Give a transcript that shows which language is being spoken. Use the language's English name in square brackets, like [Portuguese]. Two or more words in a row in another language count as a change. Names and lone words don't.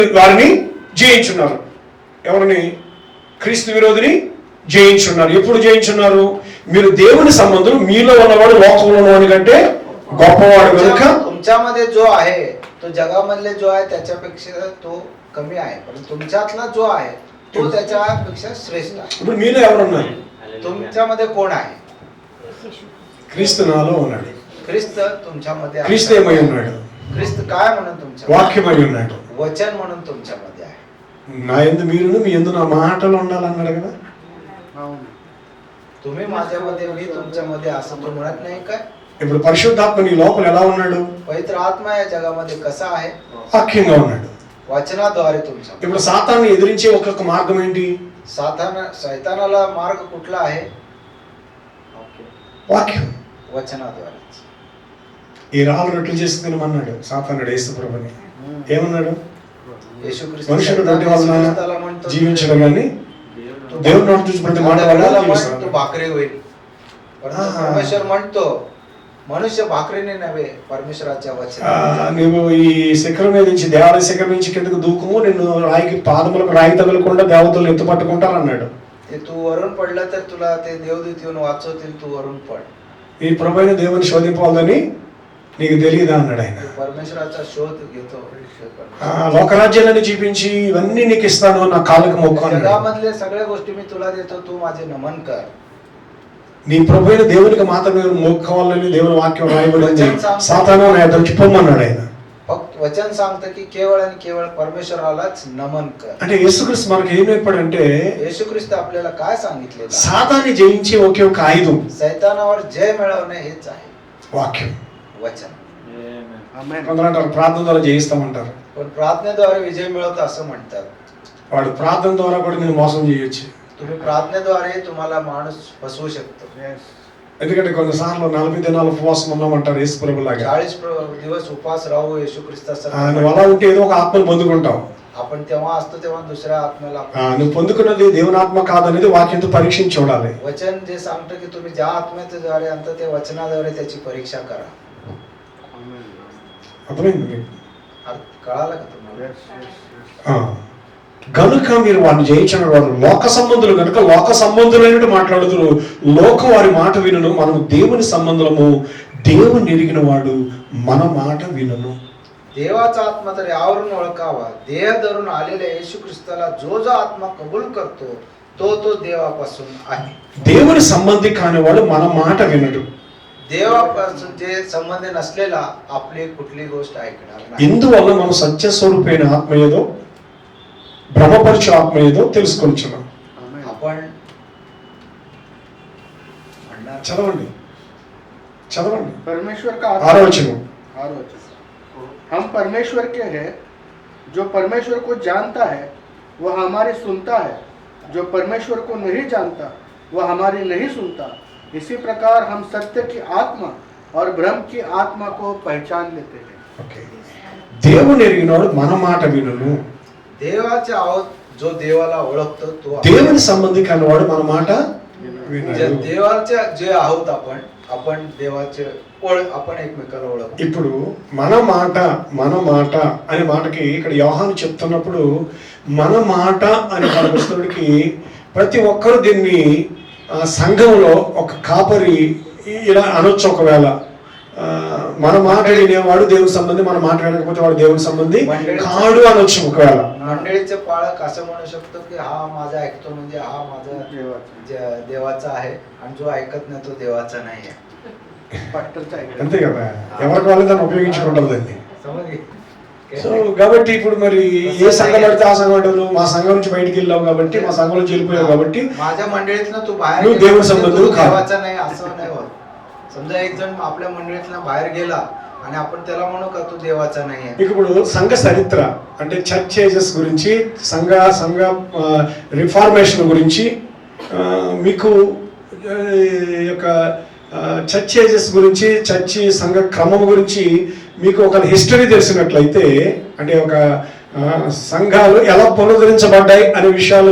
[Telugu] వారిని జయించున్నారు. ఎవరిని? క్రీస్తు విరోధిని జయించున్నారు. ఎప్పుడు జయించున్నారు? మీరు దేవుని సంబంధులు, మీలో ఉన్నవాడు లోకంలో ఉన్నవాడి కంటే గొప్పవాడు కనుక [Marathi] तुमच्यामध्ये जो आहे तो जगामधले जो आहे त्याच्यापेक्षा तो कमी आहे, पण तुमच्यातला जो आहे तो त्याच्यापेक्षा श्रेष्ठ आहे. [Telugu] ఇప్పుడు మీలో ఎవరున్నారు? [Marathi] तुमच्यामध्ये कोण आहे? [Telugu] క్రీస్తు నాలో ఉన్నాడు. [Marathi] ख्रिस्त तुमच्यामध्ये आहे. [Telugu] క్రీస్తు ఏమై ఉన్నాడు? [Marathi] ख्रिस्त काय म्हणून तुमच्या [Telugu] వాక్యమై ఉన్నాడు. [Marathi] वचन म्हणून तुमच्यामध्ये आहे. [Telugu] నా యందు మీరును, మీ యందు నా మాటలు ఉండాలన్నాడు కదా. [Marathi] तुम्ही माझ्यामध्ये मी तुमच्यामध्ये असं तो म्हणत नाही काय? [Telugu] ఇప్పుడు పరిశుద్ధాత్మ నీ లోపల ఎలా ఉన్నాడు? [Marathi] पवित्र आत्मा या जगामध्ये कसा आहे? [Telugu] వాక్యంగా ఉన్నాడు. [Marathi] वचनाद्वारे तुमच्या. [Telugu] ఇప్పుడు సాతాన్ని ఎదిరించే ఒక్కొక్క మార్గం ఏంటి? [Marathi] शैतानाला मार्ग कुठला आहे? [Telugu] వాక్యం. [Marathi] वचनाद्वारे. [Telugu] ఈ రాళ్ళు రొట్టెలు చేసి తినమన్నాడు సాతానుడు యేసు ప్రభుని. ఏమన్నాడు? [Marathi] येशू ख्रिस्त [Telugu] మనుషుడు రొట్టె వలన జీవించడం కానీ దేవుని నోటి నుంచి ప్రతి మాట వల్ల [Marathi] तो भाकरी होईल. परमेश्वर म्हणतो मनुष्य भाकरीने नव्हे परमेश्वराच्या वचनाने. [Telugu] నువ్వు ఈ శిఖరం మీద నుంచి, దేవాలయ శిఖరం నుంచి కిందకు దూకము, నిన్ను రాయికి పాదములకు రాయి తగలకుండా దేవతలు ఎత్తు పట్టుకుంటారు అన్నాడు. [Marathi] ते तू वरून पडलं तर तुला ते देवदूत येऊन वाचवतील, तू वरून पड. [Telugu] ఈ ప్రభువైన దేవుని శోధింపాలని నీకు తెలియదా అన్నాడు ఆయన. [Marathi] परमेश्वराचा शोध घेतो. [Telugu] లోకరాజ్యాలను చూపించి ఇవన్నీ నీకు ఇస్తాను, నా కాళ్ళకు మొక్కు అన్నాడు. [Marathi] जगामधले सगळ्या गोष्टी मी तुला देतो, तू माझे नमन कर. [Telugu] నీ ప్రభువైన దేవునికి మాత్రమే మొక్కవాలని దేవుని వాక్యం రాయబడింది. సాతాను నా ఎదురుకి పొమ్మన్నాడు ఆయన. [Marathi] फक्त वचन सांगतं की केवळ आणि केवळ परमेश्वरालाच नमन कर. [Telugu] అంటే యేసుక్రీస్తు మనకి ఏం నేర్పాడంటే, [Marathi] येशू ख्रिस्त आपल्याला काय सांगितले? [Telugu] సాతాన్ని జయించే ఒకే ఒక ఆయుధం [Marathi] सैतानावर जय मिळवणे हेच आहे [Telugu] వాక్యం. [Marathi] वचन. [Telugu] కొందరు అంటారు ప్రార్థన ద్వారా జయిస్తామంటారు. [Marathi] पण प्रार्थनेद्वारे विजय मिळवतं असं म्हणतात. [Telugu] వాడు ప్రార్థన ద్వారా కూడా నేను మోసం చేయొచ్చు. [Marathi] तुम्ही प्रार्थनेद्वारे तुम्हाला माणूस फसवू शकतो. [Telugu] ఎందుకంటే కొన్నిసార్లు 40 దినాలు ఉపవాసం ఉన్నామంటారు యేసు ప్రభులాగా. [Marathi] 40 दिवस उपवास राहू येशू ख्रिस्तासारखा. [Telugu] నువ్వు అలా ఉంటే ఏదో ఒక ఆత్మను పొందుకుంటావు. [Marathi] आपण तेव्हा असतो तेव्हा दुसऱ्या आत्म्याला [Telugu] నువ్వు పొందుకున్నది దేవుని ఆత్మ కాదనేది వాక్యంతో పరీక్షించి చూడాలి. [Marathi] वचन जे सांगतं की तुम्ही ज्या आत्म्याद्वारे आणता ते वचनाद्वारे त्याची परीक्षा करा. [Telugu] అర్థమైంది మీకు? [Marathi] कळालं का तुम्हाला? [Telugu] గనుక మీరు వారిని జయించిన వారు లోక సంబంధులు కనుక లోక సంబంధులైనట్టు మాట్లాడుతున్నారు. లోకం వారి మాట వినను, మనం దేవుని సంబంధులము, దేవుని ఎరిగిన వాడు మన మాట వినను. [Marathi] देवाचा आत्मा तर यावरून ओळखावा. देह धरून आलेल्या येशू ख्रिस्ताला जो जो आत्मा कबूल करतो तो तो देवापासून आहे. [Telugu] దేవుని సంబంధి కానివాడు మన మాట వినడు. [Marathi] देवापासून जे संबंध नसलेला आपली कुठली गोष्ट ऐकणार नाही. [Telugu] ఇందువల్ల మనం సత్య స్వరూపైన ఆత్మ ఏదో భ్రమపరచు ఆత్మ ఏదో తెలుసుకొచ్చున్నాం. [Marathi] आपण [Telugu] చదవండి చదవండి. [Hindi] परमेश्वर का [Telugu] 6వ వచనం. [Hindi] हम परमेश्वर के हैं, जो परमेश्वर को जानता है वह हमारी सुनता है, जो परमेश्वर को नहीं जानता वह हमारी नहीं सुनता. इसी प्रकार हम सत्य की आत्मा और भ्रम की आत्मा को पहचान लेते हैं. [Telugu] ఓకే, దేవుని ఎరిగినవాడు మన మాట వినును. [Marathi] देवाचा आवाज जो देवाला ओळखतो तो [Telugu] దేవుని సంబంధి కానివాడు మన మాట వినడు. [Marathi] देवाचे जे आहोत आपण देवाचे आपण एकमेकाला ओळखतो. [Telugu] ఇప్పుడు మన మాట అనే మాటకి ఇక్కడ యోహాను చెప్తున్నప్పుడు మన మాట అనే పదకి ప్రతి ఒక్కరు దీన్ని సంఘంలో ఒక కాపరి ఇలా అనొచ్చు. ఒకవేళ మన మాట వినేవాడు దేవుని సంబంధి, మన మాట వినకపోతే వాడు దేవుని సంబంధి కాడు అనొచ్చు. ఒకవేళ [Marathi] मंडळीचे पाळक असं म्हणू शकतो की हा माझा ऐकतो म्हणजे हा माझा देवाचा आहे, आणि जो ऐकत नाही तो देवाचा नाही आहे. [Telugu] అంతే కదా, ఎవరికి వాళ్ళు దాన్ని ఉపయోగించుకుంటారు దాన్ని. [Marathi] समजली? [Telugu] సో కాబట్టి ఇప్పుడు మరి ఏ సంఘం పడితే ఆ సంఘం అంటారు. మా సంఘం నుంచి బయటికి వెళ్ళావు కాబట్టి, మా సంఘం నుంచి వెళ్ళిపోయావు కాబట్టి [Marathi] माझ्या मंडळीतनं तू बाहेर [Telugu] నువ్వు దేవుని సంబంధుడు కాదు. [Marathi] देवाचा नाही असं नाही होत. समजा एक जण आपल्या मंडळीतनं बाहेर गेला आणि आपण त्याला म्हणू का तू देवाचा नाही आहे. [Telugu] ఇప్పుడు సంఘ చరిత్ర అంటే [English] church ages [Telugu] గురించి, సంఘ రిఫార్మేషన్ గురించి మీకు యొక్క [English] church ages [Telugu] గురించి, చర్చి సంఘ క్రమం గురించి మీకు ఒక హిస్టరీ తెలిసినట్లయితే, అంటే ఒక సంఘాలు ఎలా పునరుద్ధరించబడ్డాయి అనే విషయాలు